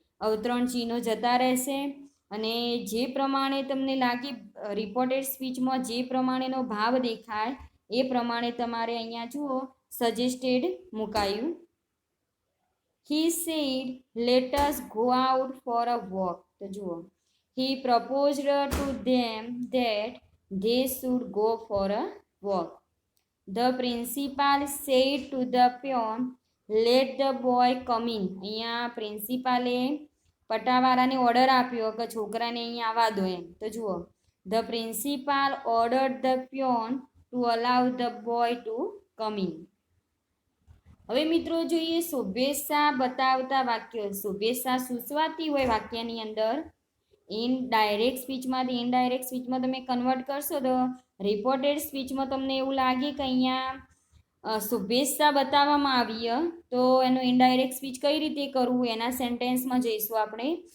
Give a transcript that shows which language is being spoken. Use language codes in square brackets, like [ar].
[gu] અવતરણ ચિહ્નો જતા રહેશે અને જે પ્રમાણે તમને લાગે રિપોર્ટેડ સ્પીચમાં જે પ્રમાણેનો ભાવ દેખાય એ પ્રમાણે તમારે અહીંયા જુઓ સજેસ્ટેડ મુકાયું. [en] He said let us go out for a walk. [gu] તો જુઓ [en] He proposed to them that they should go for a walk. The principal said to the peon, let the boy come in. [gu] અહીંયા પ્રિન્સિપાલે પટાવાળાને order આપ્યો કે છોકરાને અહીંયા આવવા દો એમ. તો જુઓ [en] the principal ordered the peon to allow the boy to come in. [gu] હવે મિત્રો જોઈએ શુભેચ્છા બતાવતા વાક્યો. શુભેચ્છા સૂચવાતી હોય વાક્યની અંદર ઇનડાયરેક્ટ સ્પીચમાંથી ઇનડાયરેક્ટ સ્પીચમાં તમે કન્વર્ટ કરશો તો રિપોર્ટેડ સ્પીચમાં તમને એવું લાગે કે અહીંયા શુભેચ્છા બતાવવામાં આવી તો એનું ઇનડાયરેક્ટ સ્પીચ કઈ રીતે કરવું એના સેન્ટેન્સમાં જઈશું આપણે.